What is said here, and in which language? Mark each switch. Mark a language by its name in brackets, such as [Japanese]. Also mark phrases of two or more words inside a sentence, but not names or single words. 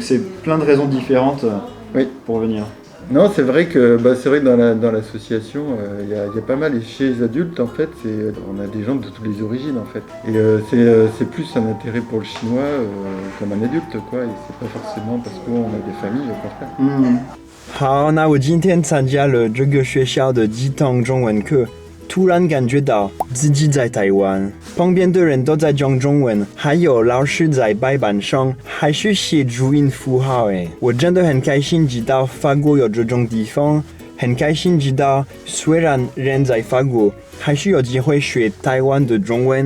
[French] C'est plein de raisons différentes pour venir. Non, c'est vrai que dans l'association, il y a pas mal, et chez les adultes en fait, on a des gens de toutes les origines en fait. Et c'est plus un intérêt pour le chinois comme un adulte quoi, et c'est pas forcément parce qu'on a des familles, au contraire. [Chinese] 好，那我今天参加了这个学校的几堂中文课，突然感觉到自己在台湾，旁边的人都在讲中文，还有老师在白板上还是写注音符号诶，我真的很开心知道法国有这种地方，很开心知道虽然人在法国，还是有机会学台湾的中文。